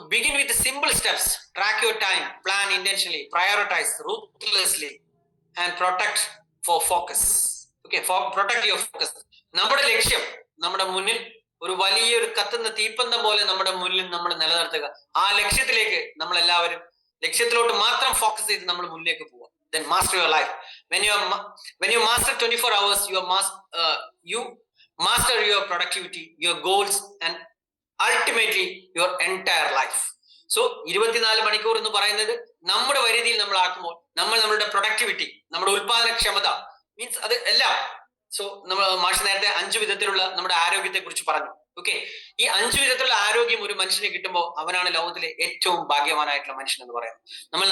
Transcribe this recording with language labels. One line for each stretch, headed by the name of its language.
English: Begin with simple steps. Track your time, plan intentionally, prioritise ruthlessly and protect for focus.
Malayalam: Okay,
English: Protect your focus.
Malayalam: നമ്മുടെ ലക്ഷ്യം നമ്മുടെ മുന്നിൽ ഒരു വലിയൊരു കത്തുന്ന തീപ്പന്തം പോലെ നമ്മുടെ മുന്നിൽ നമ്മൾ നിലനിർത്തുക. ആ ലക്ഷ്യത്തിലേക്ക് നമ്മൾ എല്ലാവരും ലക്ഷ്യത്തിലോട്ട് മാത്രം ഫോക്കസ് ചെയ്ത് നമ്മൾ മുന്നിലേക്ക് പോവുക.
English: Then master your life. When you master 24 hours, you master your productivity, your goals, and ultimately your entire life.
Malayalam: So 24 മണിക്കൂർ എന്ന് പറയുന്നത് നമ്മുടെ പരിധിയിൽ നമ്മൾ ആക്കുമ്പോൾ നമ്മളുടെ പ്രൊഡക്ടിവിറ്റി, നമ്മുടെ ഉത്പാദനക്ഷമത, മീൻസ് അത് എല്ലാം. സോ നമ്മൾ മാഷ് നേരത്തെ 5 വിധത്തിലുള്ള നമ്മുടെ ആരോഗ്യത്തെ കുറിച്ച് പറഞ്ഞു. ഓക്കെ, ഈ 5 വിധത്തിലുള്ള ആരോഗ്യം ഒരു മനുഷ്യന് കിട്ടുമ്പോൾ അവനാണ് ലോകത്തിലെ ഏറ്റവും ഭാഗ്യവാനായിട്ടുള്ള മനുഷ്യൻ എന്ന് പറയുന്നത്.